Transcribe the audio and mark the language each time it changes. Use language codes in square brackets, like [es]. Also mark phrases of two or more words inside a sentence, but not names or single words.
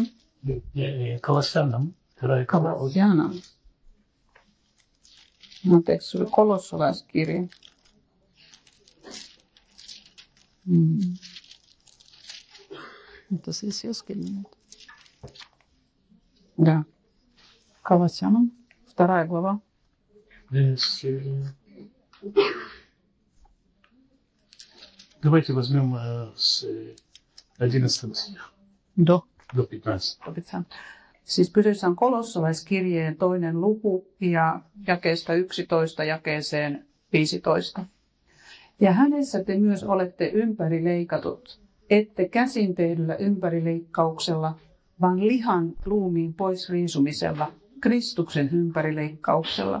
[ru] Колоссянам. Колоссянам. [fi] Anteeksi, se oli kolossalaiskirja. [ru] Это здесь ёскин нет. Да. Колоссянам, 2 глава. Давайте возьмем с 11 стиха. До 15. [fi] Siis kyseessä on kolossalaiskirjeen 2. luku ja jakeesta 11 jakeeseen 15. Ja hänessä te myös olette ympärileikatut, ette käsin tehdyllä ympärileikkauksella, vaan lihan ruumiin pois riisumisella, Kristuksen ympärileikkauksella.